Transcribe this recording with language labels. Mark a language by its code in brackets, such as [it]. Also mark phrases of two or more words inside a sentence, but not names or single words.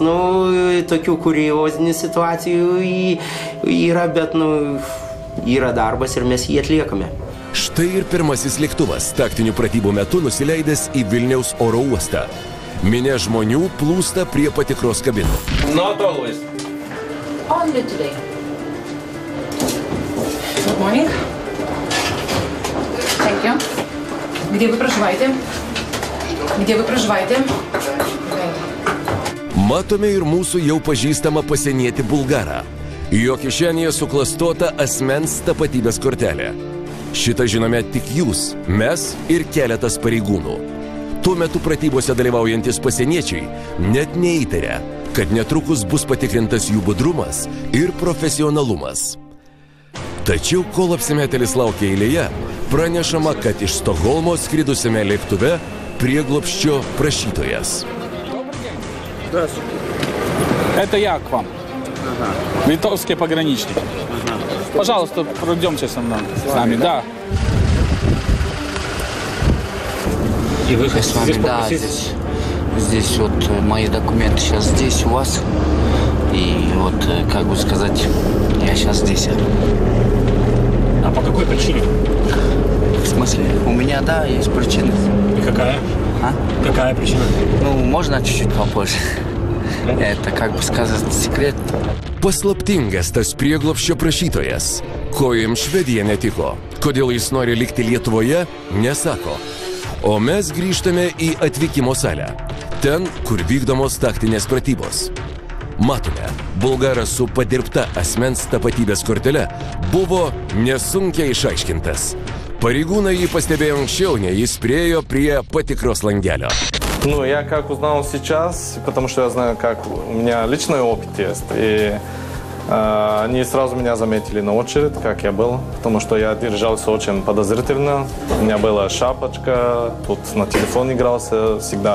[lt] Tokių kuriozinių situacijų yra, bet, yra darbas ir mes jį atliekame. Štai ir pirmasis lėktuvas taktinių pratybų metu nusileidęs į Vilniaus oro uostą. Minia žmonių plūsta prie patikros kabinų. [en] Not always. Only today. Good morning. Thank you. [ru] Где вы проживаете? Где вы проживаете? [lt] Matome ir mūsų jau pažįstamą pasienietį bulgarą. Jo kišenėje suklastota asmens tapatybės kortelė. Šitą žinome tik jūs, mes ir keletas pareigūnų. Tuo metu pratybose dalyvaujantis pasieniečiai net neįtaria, kad netrukus bus patikrintas jų budrumas ir profesionalumas. Tačiau, kol apsimetėlis laukia eilėje, pranešama, kad iš Stokholmo skridusiame lėktuve prieglobsčio prašytojas. [ru] Это я к вам. Литовские пограничники. Пожалуйста, пройдемте со мной. С нами, да. И вы с вами, да, здесь вот мои документы сейчас здесь у вас. И вот, как бы сказать, я сейчас здесь. А по какой причине? В смысле? У меня, да, есть причина. И какая? А? Какая причина? Ну, можно чуть-чуть попозже. Это, как бы сказать, секрет. [lt] Paslaptingas tas prieglobsčio prašytojas. Ko jums Švedija netiko? Kodėl jis nori likti Lietuvoje, nesako. O mes grįžtame į atvykimo salę. Ten, kur vykdomos taktinės pratybos. Matome, bulgaras su padirbta asmens tapatybės kortele buvo nesunkiai išaiškintas. Pareigūnai jį pastebėjo anksčiau, nei jis priejo prie patikros langelio. [ru] Ну, я как узнал сейчас, потому что я знаю, как у меня личный опыт есть. И они сразу меня заметили на очередь, как я был, потому что я держался очень подозрительно. У меня была шапочка, тут на телефон игрался всегда.